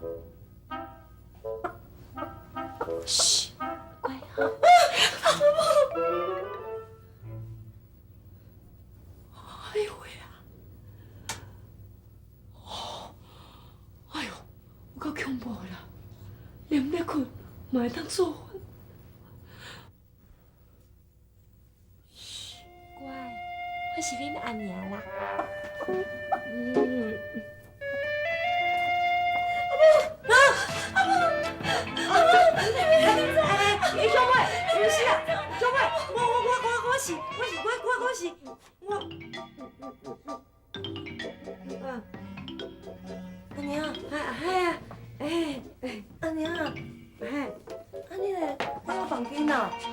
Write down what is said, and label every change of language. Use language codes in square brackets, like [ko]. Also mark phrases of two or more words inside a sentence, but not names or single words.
[nan] 嘘，乖哈。哎呦喂啊！哦，哎呦，有够恐怖啦！连咧困嘛会当做伙。乖，我是恁阿娘啦。兄妹，不是啊，兄妹，阿娘，嗨啊，阿娘，阿你咧在房间呐？